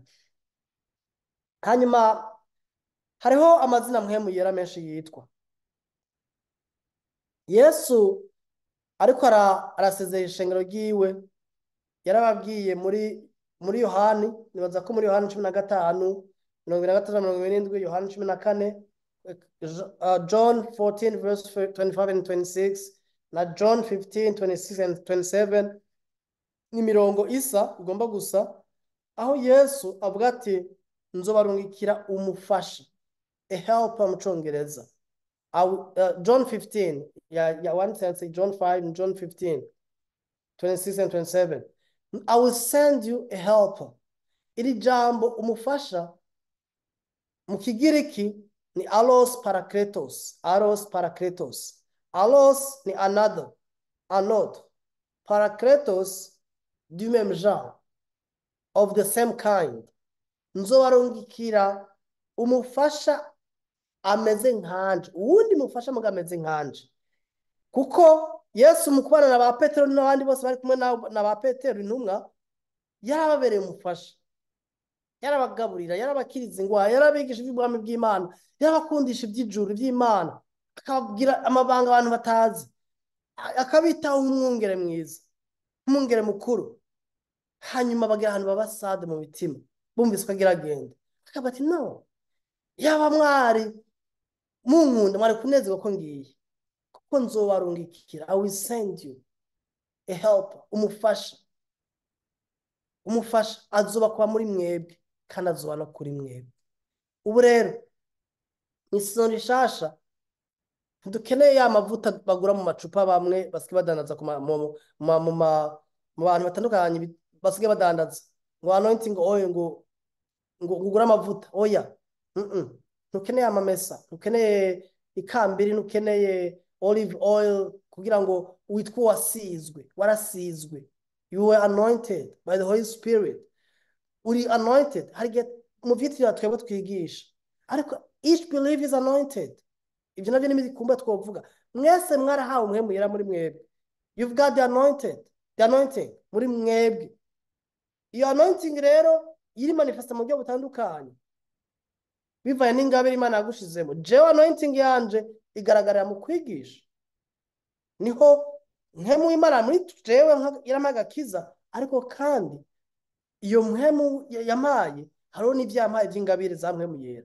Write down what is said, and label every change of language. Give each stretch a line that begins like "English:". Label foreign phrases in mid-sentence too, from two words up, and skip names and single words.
Rundi: Hanyuma hariho amazina mpwemu yera menshi yitwa. Yesu ariko arasezera ishengero ryiwe yarababwiye muri Yohani, nibaza ko muri Yohani 15:26-27, Yohani 14,
English: John 14 verse 25 and 26
Rundi: na
English: John 15 26 and 27
Rundi: ni mirongo isa igomba gusa, aho Yesu avuga ati nzobarungikira umufasha,
English: a helper
Rundi: mu Congereza.
English: John 15 ya one sense, John 5 and John 15 26 and 27, I will send you a helper.
Rundi: Iri jambo umufasha mu Kigiriki ni
Greek: allos parakletos.
French: Allos ni another. Parakletos du même genre,
English: of the same kind.
Rundi: Nzobarungikira umufasha ameze nkanje, uwundi mufasha muga ameze nkanje. Kuko Yesu mu kubana na ba Petero n'abandi bose bari kumwe na ba Petero intumwa, yarababereye umufasha, yarabagaburira, yarabakiriza ingwara, yarabigisha iby'ubwami bw'Imana, yarabakundisha iby'ijuru by'Imana, akababwira amabanga abantu batazi, akabitaho nk'umwungere mwiza, nk'umwungere mukuru. Hanyuma bagira ahantu babasade mu mitima, bumvise ko agira agenda, akaba ati no, yaba mwari munkunda mwari kunezerwa ko ngiye, kuko nzobarungikira,
English: I will send you a helper,
Rundi: umufasha azoba kuba muri mwebwe kandi azoba no kuri mwebwe. Ubu rero n'isezerano rishasha ntidukeneye ya mavuta bagura mu macupa bamwe basigaye badandaza mu bantu batandukanye basigaye badandaza ngo
English: anointing oil
Rundi: ngo ugura amavuta. Oya, ntukeneye amamesa, ntukeneye ikambiri, ntukeneye
English: olive oil
Rundi: kugira ngo witwe warasizwe.
English: You were anointed by the Holy Spirit.
Rundi: Uri anointed. Hari mu vyitwa twebwe twigisha, ariko
English: each believer is anointed.
Rundi: Ibyo navyo n'imikumba twovuga, mwese mwarahawe umwemu yera muri mwebwe.
English: You've got the anointing
Rundi: muri mwebwe. Iyo anointing rero iri manifesta mu buryo butandukanye bivaye n'ingabire Imana yagushizemo. Jewe anointing yanje igaragarira mu kwigisha, niho mpemu Imana muri jewe yaramagakiza, ariko kandi iyo mpemu yamaye hariho n'ivyampaye vy'ingabire za mpemu yera.